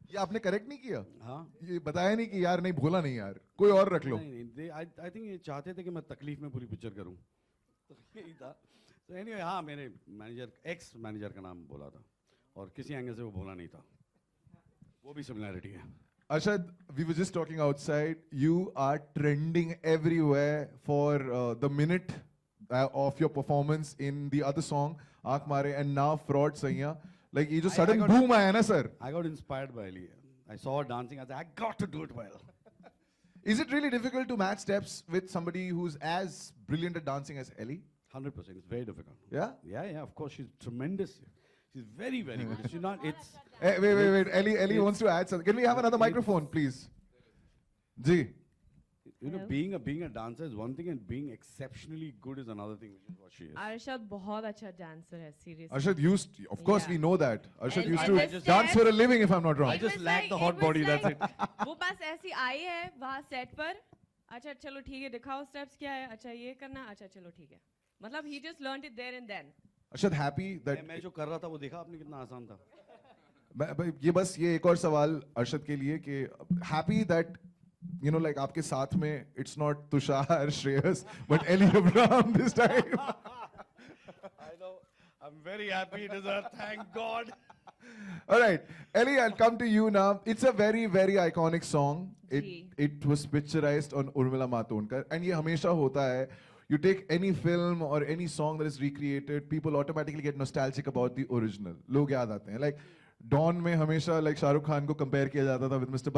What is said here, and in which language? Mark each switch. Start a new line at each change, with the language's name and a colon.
Hindi: ये आपने करेक्ट नहीं किया? हाँ. ये बताया नहीं कि यार नहीं भोला नहीं यार, कोई और रख लो. नहीं,
English: I think
Hindi: ये चाहते थे कि मैं तकलीफ में पूरी पिक्चर करूं. तो यही था.
English: So anyway,
Hindi: हाँ, मेरे मैनेजर, एक्स मैनेजर का नाम भोला था और किसी एंगल से वो भोला नहीं था. वो भी सिमिलैरिटी है.
English: Arshad, we were just talking outside. You are trending everywhere for the minute of your performance in the other song, Aankh Mare, and now Fraud Saiya.
Hindi: Like, ये जो
English: sudden boom
Hindi: आया ना sir.
English: I got inspired by Ellie. I saw her dancing. I said, I got to do it well. Is it really difficult to match steps with somebody who's as brilliant at dancing as Ellie? 100%. It's very difficult. Yeah? Yeah, of course. She's tremendous. She's very, very good. She's not, it's... Hey, wait. Ellie wants to add something. Can we have another microphone, please?
Hindi: Ji.
English: You know, being a dancer is one thing and being exceptionally good is another thing, which is what she is.
Hindi: Arshad बहुत अच्छा dancer है,
English: seriously. Arshad used, of course we know that. Arshad used and to dance for a living, if I'm not wrong. I just lack the hot body, that's it.
Hindi: वो बस ऐसी आई है वहाँ set पर, अच्छा चलो ठीक है दिखाओ steps क्या है, अच्छा ये करना, अच्छा चलो ठीक है. मतलब
English: he just learned it there and then. Arshad happy that
Hindi: मैं जो कर रहा था वो देखा आपने कितना आसान था. ये बस ये एक और सवाल अर्शद के लिए कि
English: happy that you know like
Hindi: आपके साथ में
English: it's not Tushar, Shreyas, but Ellie Abraham this time. I know. I'm very happy it is her. Thank God. All right, Ellie, I'll come to you now. It's a very, very iconic song.
Hindi: Ji.
English: It was picturized on Urmila Matondkar, and
Hindi: ये हमेशा होता है.
English: You take any film or any song that is recreated, people automatically get nostalgic about the original.
Hindi: लोग याद आते हैं. Like Dawn में हमेशा like शाहरुख खान को compare किया जाता था with Mr.